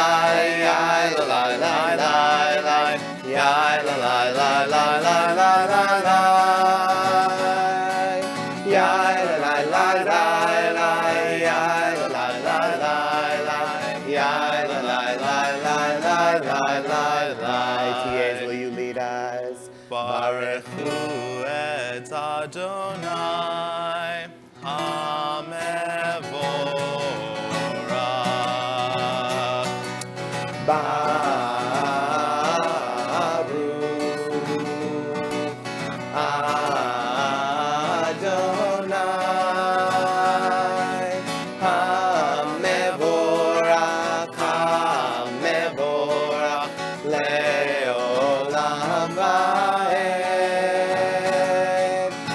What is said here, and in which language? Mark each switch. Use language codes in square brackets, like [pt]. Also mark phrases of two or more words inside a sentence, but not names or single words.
[en] Ya la la la la la. Ya la la la la la la la la. Ya la la la la la. Ya la la la la la. Ya la la la la la la la la. TAs, will you lead us? [he] ברוך הוא את אדוני המבורך. ברוך אדוני המבורך, המבורך לעולם ועד.